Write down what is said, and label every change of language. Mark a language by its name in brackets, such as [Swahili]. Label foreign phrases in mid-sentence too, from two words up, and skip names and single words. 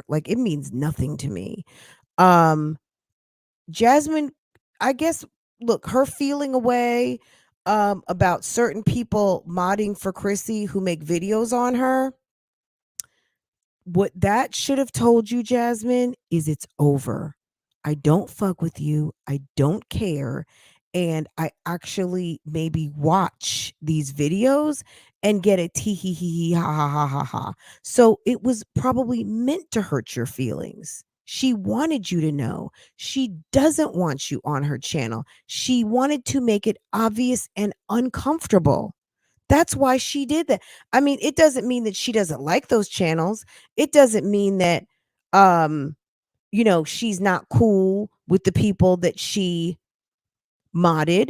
[English] Like, it means nothing to me. Um, Jasmine, I guess, look, her feeling away about certain people modding for Chrissy who make videos on her. What that should have told you, Jasmine, is it's over. I don't fuck with you. I don't care. And I actually maybe watch these videos and get a tee hee hee hee ha ha ha ha ha. So it was probably meant to hurt your feelings. She wanted you to know. She doesn't want you on her channel. She wanted to make it obvious and uncomfortable. That's why she did that. I mean, it doesn't mean that she doesn't like those channels. It doesn't mean that um, she's not cool with the people that she modded.